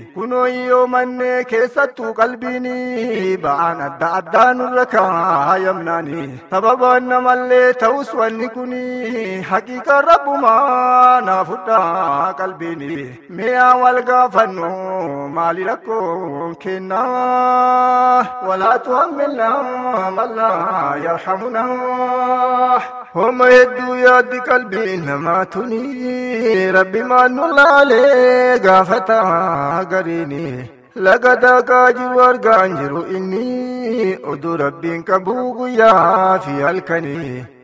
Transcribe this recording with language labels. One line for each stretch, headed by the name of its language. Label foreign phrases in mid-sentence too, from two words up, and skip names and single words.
Oromo: Kunoo iyyoo mannee keessattuu qalbiini. Ba'aan adda addaa nurra kaayamnaani. Sababaan namallee ta'us wanni kuni. Haqiiqa rabbumaa naa fudhaa qalbiini. Mi'aa wal gaafannu maali rakkoon kennaa?
Arabic: ولا تحملنا من لا يرحمنا.
Oromo: Homa hedduu yaaddi qalbii namaa tuni. Rabbi maan nu laalee gaafata gariini. Laga daakaa jiru argaan jiru inni. Oduu Rabbiin qabu guyyaa fi halkanii.